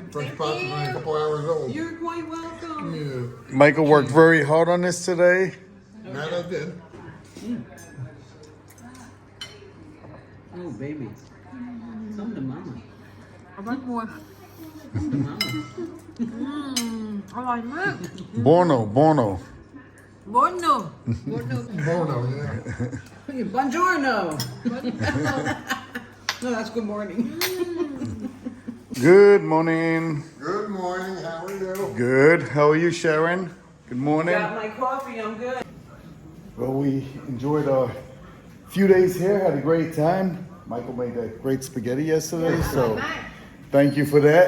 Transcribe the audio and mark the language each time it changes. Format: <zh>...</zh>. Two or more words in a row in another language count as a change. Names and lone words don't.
<en>Fresh pasta is only a couple hours old. You're quite welcome. Yeah, Michael worked very hard on this today. that I did. Oh, baby. Come to mama. I want more. Come to mama.</en> <th>อร่อยมาก</th> <it>Buono, buono. Buono.</it> <en>Bono, yeah.</en> <it>Buongiorno. No,</it> <en>that's good morning. Good morning. Good morning. How are you? Good. How are you, Sharon? Good morning. Got my coffee, I'm good. Well, we enjoyed a few days here, had a great time. Michael made a great spaghetti yesterday, so thank you for that.</en>